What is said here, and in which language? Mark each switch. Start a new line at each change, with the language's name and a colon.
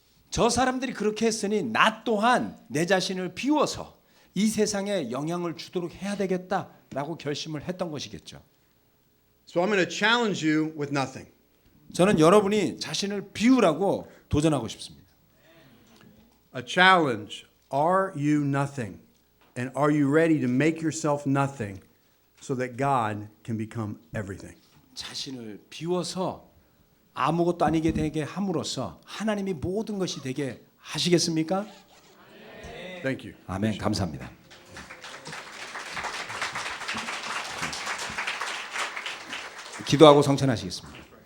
Korean: 저 사람들이 그렇게 했으니 나 또한 내 자신을 비워서 이 세상에 영향을 주도록 해야 되겠다라고 결심을 했던 것이겠죠.
English: So I'm going to challenge you with nothing.
Korean: 저는 여러분이 자신을 비우라고 도전하고 싶습니다.
English: A challenge. Are you nothing? And are you ready to make yourself nothing so that God can become everything?
Korean: 자신을 비워서 아무것도 아니게 되게 함으로써 하나님이 모든 것이 되게 하시겠습니까?
English: Thank you.
Korean: 아멘. 감사합니다. 기도하고 성찬하시겠습니다.